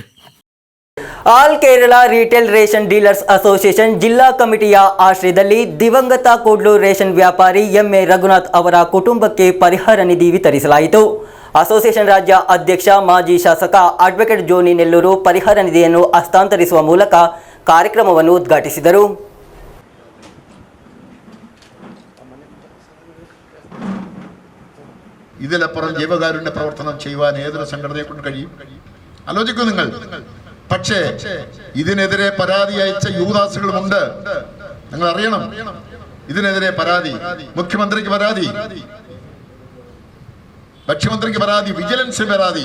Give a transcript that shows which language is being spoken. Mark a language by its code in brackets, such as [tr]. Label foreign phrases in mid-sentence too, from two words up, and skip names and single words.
[kn] ಆಲ್ ಕೇರಳ ರಿಟೇಲ್ ರೇಷನ್ ಡೀಲರ್ಸ್ ಅಸೋಸಿಯೇಷನ್ ಜಿಲ್ಲಾ ಕಮಿಟಿಯ ಆಶ್ರಯದಲ್ಲಿ ದಿವಂಗತ ಕೂಡ್ಲು ರೇಷನ್ ವ್ಯಾಪಾರಿ ಎಂಎ ರಘುನಾಥ್ ಅವರ ಕುಟುಂಬಕ್ಕೆ ಪರಿಹಾರ ನಿಧಿ ವಿತರಿಸಲಾಯಿತು. ಅಸೋಸಿಯೇಷನ್ ರಾಜ್ಯ ಅಧ್ಯಕ್ಷ ಮಾಜಿ ಶಾಸಕ ಅಡ್ವೊಕೇಟ್ ಜೋನಿ ನೆಲ್ಲೂರು ಪರಿಹಾರ ನಿಧಿಯನ್ನು ಹಸ್ತಾಂತರಿಸುವ ಮೂಲಕ ಕಾರ್ಯಕ್ರಮವನ್ನು ಉದ್ಘಾಟಿಸಿದರು. [ml] ഇതിലപ്പുറം ജീവകാരുണ്യ പ്രവർത്തനം ചെയ്യുവാൻ ഏതൊരു സംഘടനയെ കൊണ്ട് കഴിയും? ആലോചിക്കൂ നിങ്ങൾ. പക്ഷേ ഇതിനെതിരെ പരാതി അയച്ച യൂദാസുകളുമുണ്ട്. നിങ്ങൾ അറിയണം, ഇതിനെതിരെ പരാതി മുഖ്യമന്ത്രിക്ക് പരാതി, ഭക്ഷ്യമന്ത്രിക്ക് പരാതി, വിജിലൻസിന് പരാതി.